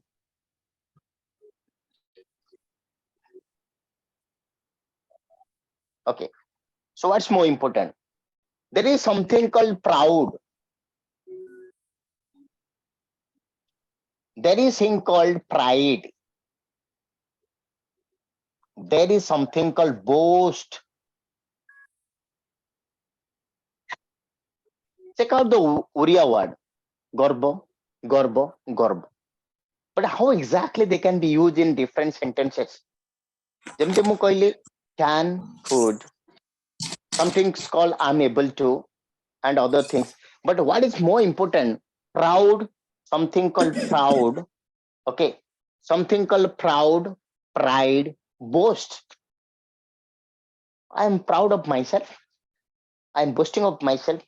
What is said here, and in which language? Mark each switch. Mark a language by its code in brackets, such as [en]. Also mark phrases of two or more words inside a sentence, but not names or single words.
[en] okay, so what's more important, there is something called proud, there is thing called pride, there is something called boast, Check out the Uriya word, [or] ଗର୍ବ, ଗର୍ବ, ଗର୍ବ. [en] But how exactly they can be used in different sentences? [or] ଯେମିତି ମୁଁ କହିଲି [en] can, could, something's called I'm able to, and other things. But what is more important, proud, something called proud, okay, something called proud, pride, boast. I'm proud of myself. I'm boasting of myself.